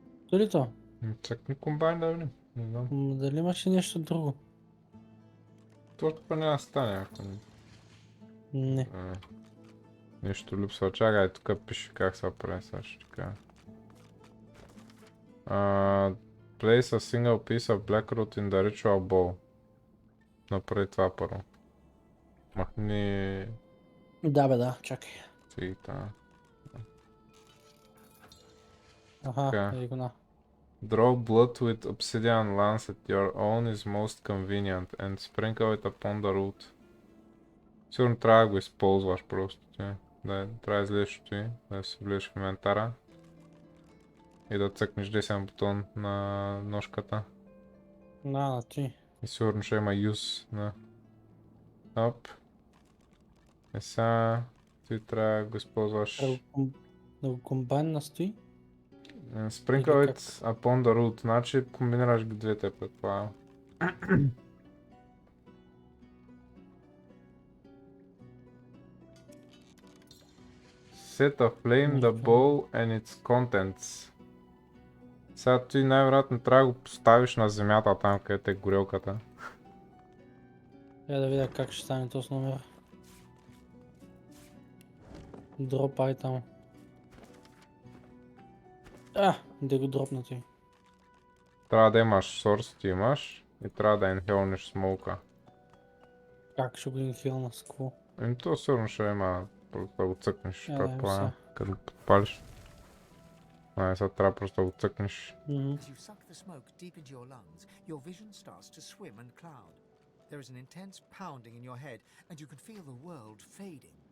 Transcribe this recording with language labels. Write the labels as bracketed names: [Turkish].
[Bulgarian] Той ли то? Цъкни комбайн да видим. Не знам. Дали имаше нещо друго? Точно па няма да стане, ако не. Не. Нещо липсва. Чакай, тук пише как се прави сега ще така. [English] Place a single piece of black root in the ritual bowl. [Bulgarian] Направи това първо. Махни Да бе, да, чакай. цигита. Аха, Така. ей го на. [English] Draw blood with obsidian lance at your own is most convenient and sprinkle it upon the root. [Bulgarian] Сигурно трябва да го използваш просто. Да, трябва да излезеш от ти, да си влезеш в инвентара. И да цъкнеш десен бутон на ножката. На ти. И сигурно ще има use на... Оп. И сега ти трябва да го използваш. Да го комбайн настои. [English] Sprinkle [Bulgarian] Или [English] it upon the root. [Bulgarian] Значи комбинираш ги двете, предполагам. [English] Set aflame the bowl and its contents. [Bulgarian] Сега ти най-вероятно трябва да го поставиш на земята там, където е горелката. Я да видя как ще стане този номер. [English] Дроп item. [Bulgarian] Да го дропна ти. Трябва да имаш source, ти имаш. И трябва да инхелнеш смолка. Как ще го инхилна с какво? То сигурно ще има, просто да го цъкнеш, Да, предполагам, все. като го подпалиш. Сега трябва просто да го цъкнеш. [English] As you suck the smoke deep into your lungs, your vision starts to swim and cloud. There is an intense pounding in your head, and you can feel the world fading.